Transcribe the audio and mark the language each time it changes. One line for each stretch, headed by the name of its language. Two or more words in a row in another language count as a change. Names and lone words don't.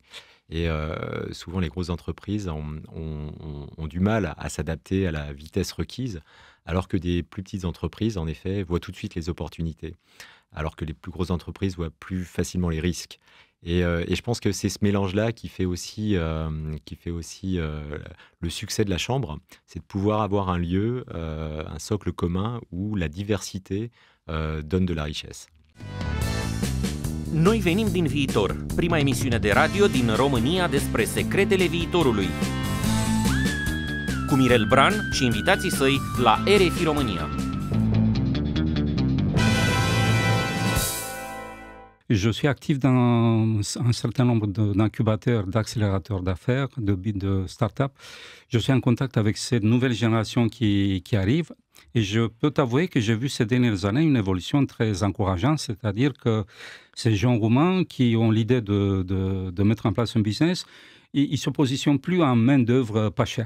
French: Et souvent, les grosses entreprises ont du mal à s'adapter à la vitesse requise, alors que des plus petites entreprises, en effet, voient tout de suite les opportunités, alors que les plus grosses entreprises voient plus facilement les risques. Et je pense que c'est ce mélange-là qui fait aussi le succès de la Chambre, c'est de pouvoir avoir un lieu, un socle commun où la diversité donne de la richesse.
Romanian: Noi venim din viitor, prima emisiune de radio din România despre secretele viitorului. Cu Mirel Bran și invitații săi la RFI România.
French: Je suis actif dans un certain nombre d'incubateurs, d'accélérateurs d'affaires, de start-up. Je suis en contact avec cette nouvelle génération qui arrive. Et je peux t'avouer que j'ai vu ces dernières années une évolution très encourageante, c'est-à-dire que ces gens roumains qui ont l'idée de mettre en place un business, ils ne se positionnent plus en main-d'œuvre pas chère.